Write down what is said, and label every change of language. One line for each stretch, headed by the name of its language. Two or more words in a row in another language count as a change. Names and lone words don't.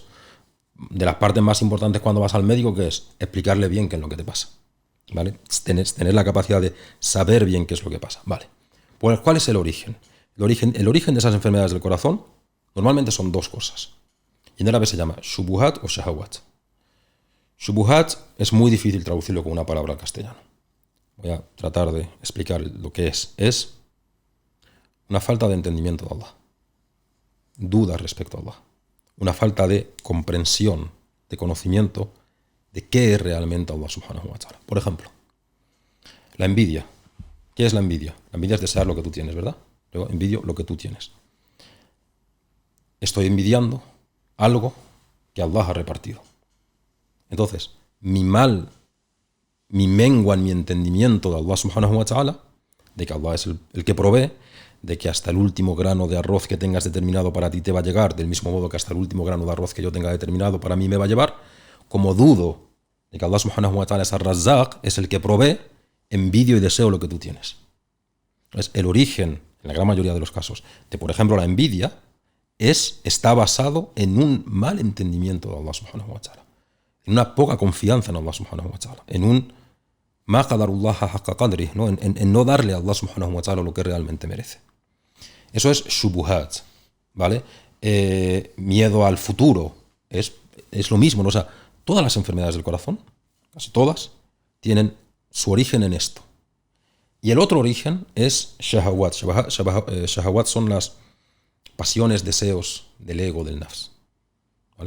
Spanish: De las partes más importantes cuando vas al médico, que es explicarle bien qué es lo que te pasa. ¿Vale? Tener la capacidad de saber bien qué es lo que pasa. Vale. Pues, ¿cuál es el origen? El origen de esas enfermedades del corazón normalmente son 2 cosas. Y en árabe se llama shubuhat o shahawat. Shubuhat es muy difícil traducirlo con una palabra al castellano. Voy a tratar de explicar lo que es. Es una falta de entendimiento de Allah. Dudas respecto a Allah. Una falta de comprensión, de conocimiento de qué es realmente Allah
Arabic: سبحانه وتعالى.
Spanish: Por ejemplo, la envidia. ¿Qué es la envidia? La envidia es desear lo que tú tienes, ¿verdad? Yo envidio lo que tú tienes. Estoy envidiando algo que Allah ha repartido. Entonces, mi mengua en mi entendimiento de Allah
Arabic: سبحانه وتعالى,
Spanish: de que Allah es el que provee, de que hasta el último grano de arroz que tengas determinado para ti te va a llegar, del mismo modo que hasta el último grano de arroz que yo tenga determinado para mí me va a llevar, como dudo de que Allah
Arabic: سبحانه وتعالى
Spanish: es ar-Razzaq, es el que provee, envidio y deseo lo que tú tienes. Entonces, el origen, en la gran mayoría de los casos, de por ejemplo la envidia, está basado en un mal entendimiento de Allah
Arabic: سبحانه وتعالى,
Spanish: en una poca confianza en Allah
Arabic: سبحانه وتعالى,
Spanish: en un
Arabic: ما قدروا الله حق قدره,
Spanish: ¿no? En no darle a Allah
Arabic: سبحانه وتعالى
Spanish: lo que realmente merece. Eso es shubuhat, ¿vale? Miedo al futuro, es lo mismo, ¿no? O sea, todas las enfermedades del corazón, casi todas, tienen su origen en esto. Y el otro origen es shahawat. Shahawat son las pasiones, deseos del ego, del nafs, ¿vale?